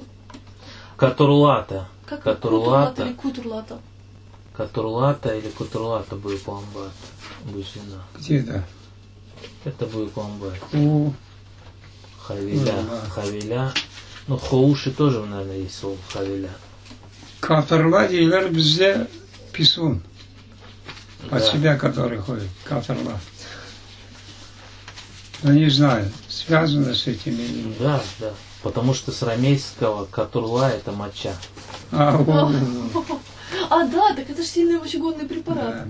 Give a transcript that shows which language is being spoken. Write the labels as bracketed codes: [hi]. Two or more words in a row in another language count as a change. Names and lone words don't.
[ru] Катурлата. Как кутурлата или кутурлата? Катурлата или кутурлата будет ламбат. Бузина. Где-то. Это будет ламбат. Хавиля. Хавиля. Ну, хоуши тоже, наверное, есть слово хавиля. [uum] Катырла дейлер бізде писун. [ru] От Да. себя, который ходит. Катырла. Но не знаю, связано с этим или нет. Да, да. Потому что с рамейского катурла это моча. А, А, да, так это же сильный мочегонный препарат.